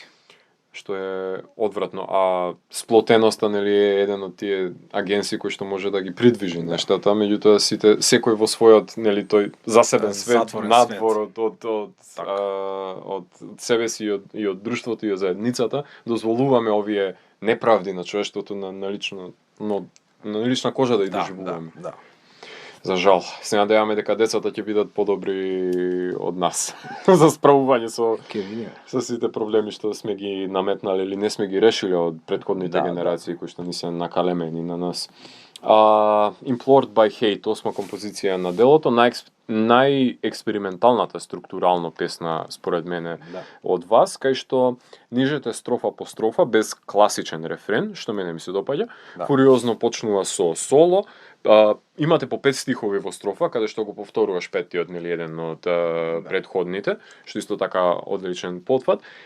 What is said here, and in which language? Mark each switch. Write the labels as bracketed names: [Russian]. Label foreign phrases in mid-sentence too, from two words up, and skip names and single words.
[Macedonian] Што е одвратно, а сплотеноста нели е еден од тие агенции кои што може да ги придвижи нештата, меѓутоа секој во својот нели тој засебен свет, надвор од себе си и од друштвото и од заедницата, дозволуваме овие неправди на човештвото на лична кожа да ги доживуваме. Да. За жал, се надеваме дека децата ќе бидат подобри од нас за справување со сите проблеми што сме ги наметнале или не сме ги решиле од претходните генерации кои што ни се накалемени на нас. Implored by Hate, 8 композиција на делото, најексперименталната структурално песна според мене од вас, кај што нижете строфа по строфа без класичен рефрен, што мене ми се допаѓа. Фуриозно почнува со соло. Имате по 5 стихови во строфа, каде што го повторуваш петтиот, нели еден од предходните, што исто така одличен потфат.